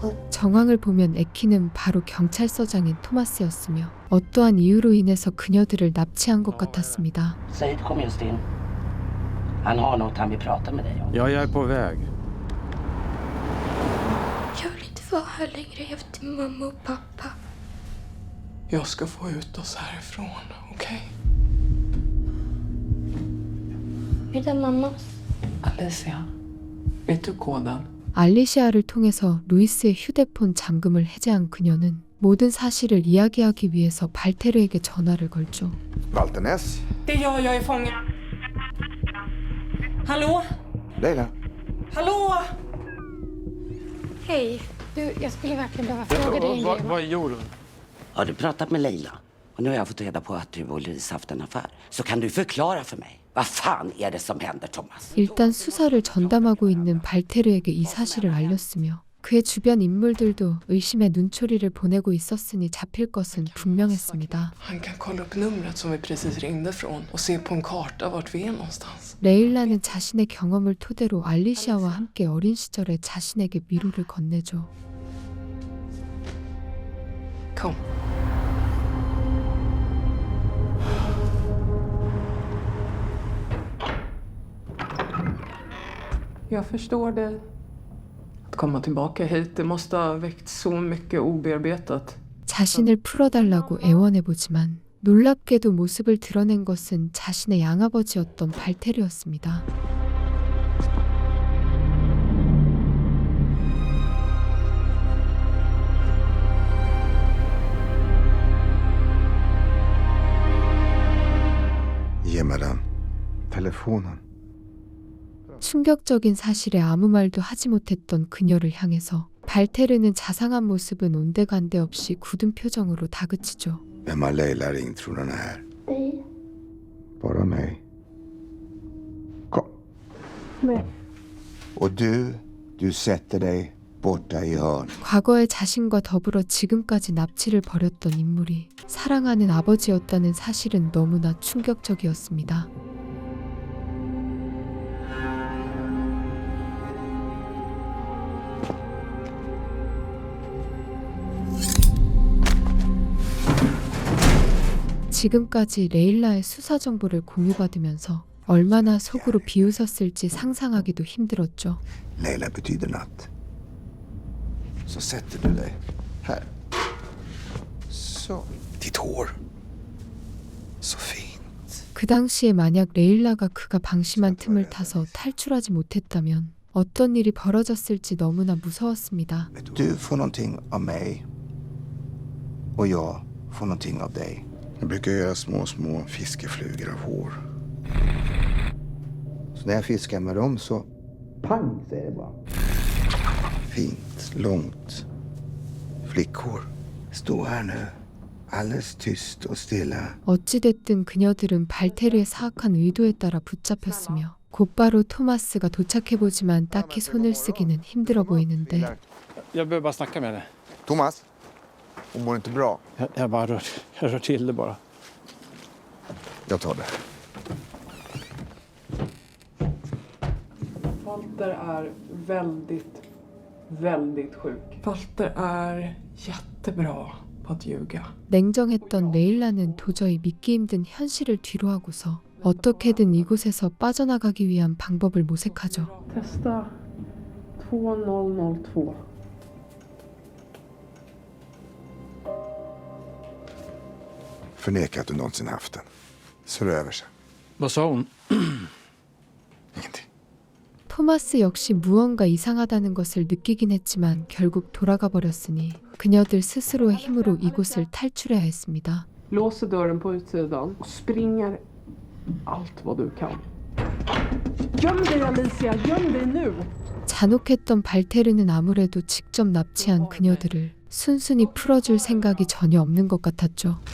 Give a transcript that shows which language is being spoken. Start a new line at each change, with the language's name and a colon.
Korean: 정황을 보면 에키는 바로 경찰서장인 토마스였으며 어떠한 이유로 인해서 그녀들을 납치한 것 같았습니다.
Swedish: Said kom just in. Han har något han vill prata med dig om. Ja, jag är på väg. Jag vill inte vara här längre efter mamma och pappa. Jag ska få ut oss härifrån, okej? Är det mammas? Alicia, vet du koden?
Korean: 알리시아를 통해서 루이스의 휴대폰 잠금을 해제한 그녀는 모든 사실을 이야기하기 위해서 발테르에게 전화를 걸죠.
Swedish: Walter Ness. Det är jag är fången. Hallå? Leila. Hallå? Hej. Du, jag skulle verkligen behöva fråga dig en grej. Vad gjorde hon? Har du pratat med Leila? Och nu har jag fått reda på att du och Louise haft en affär. Så kan du förklara för mig. Vad fan är det som händer, Thomas?
Korean: 일단 수사를 전담하고 있는 발테르에게 이 사실을 알렸으며 그의 주변 인물들도 의심의 눈초리를 보내고 있었으니 잡힐 것은 분명했습니다.
Swedish: Han kan kolla upp numret som vi precis ringde från och se på en karta vart vi är någonstans.
Korean: 레일라는 자신의 경험을 토대로 알리시아와 함께 어린 시절에 자신에게 미로를 건네죠.
Swedish: Kom. Jag förstår det. Att komma tillbaka hit, det måste ha väckt så mycket obearbetat.
Korean: 자신을 풀어달라고 애원해보지만 놀랍게도 모습을 드러낸 것은 자신의 양아버지였던 발테르였습니다.
Swedish: Ge mig den. Telefonen.
Korean: 충격적인 사실에 아무 말도 하지 못했던 그녀를 향해서 발테르는 자상한 모습은 온데간데 없이 굳은 표정으로 다그치죠.
Swedish: Vem har Leila ringt tror den här? Bara mig. Kom. Nej. Och du sätter dig borta i hörn.
Korean: 과거의 자신과 더불어 지금까지 납치를 벌였던 인물이 사랑하는 아버지였다는 사실은 너무나 충격적이었습니다. 지금까지 레일라의 수사 정보를 공유받으면서 얼마나 속으로 비웃었을지 상상하기도 힘들었죠.
Swedish: Leila betyder natt. Så sätter du dig här. Så. Ditt hår. Så fint.
Korean: 그 당시에 만약 레일라가 그가 방심한 틈을 타서 탈출하지 못했다면 어떤 일이 벌어졌을지 너무나 무서웠습니다.
Swedish: Du får någonting av mig och jag får någonting av dig. Jag brukar göra små fiskeflugor av hår. Så när jag fiskar med dem så pang säger det bara. Fint, långt flickhår. Stå här nu. Alldeles tyst och stilla.
Korean: 어찌됐든 그녀들은 발테르의 사악한 의도에 따라 붙잡혔으며 곧바로 토마스가 도착해보지만 딱히 손을 쓰기는 힘들어 보이는데
Swedish: Jag behöver bara snacka med henne. Thomas, hon mår inte bra. Jag rör till det bara. Jag tar det. Walter är väldigt sjuk. Walter är jättebra på att ljuga.
Korean: 냉정했던 레일라는 도저히 믿기 힘든 현실을 뒤로하고서 어떻게든 이곳에서 빠져나가기 위한 방법을 모색하죠.
Swedish: Testa 2002. Förneka att du någonsin haft den. Så är det över sig. Vad sa hon?
Korean: 토마스 역시 무언가 이상하다는 것을 느끼긴 했지만 결국 돌아가 버렸으니 그녀들 스스로의 힘으로 이곳을 탈출해야 했습니다.
Swedish: Låser dörren på utsidan och springer allt vad du kan. Göm dig Alicia, göm dig nu!
Korean: 잔혹했던 발테르는 아무래도 직접 납치한 그녀들을 순순히 풀어줄 생각이 전혀 없는 것 같았죠.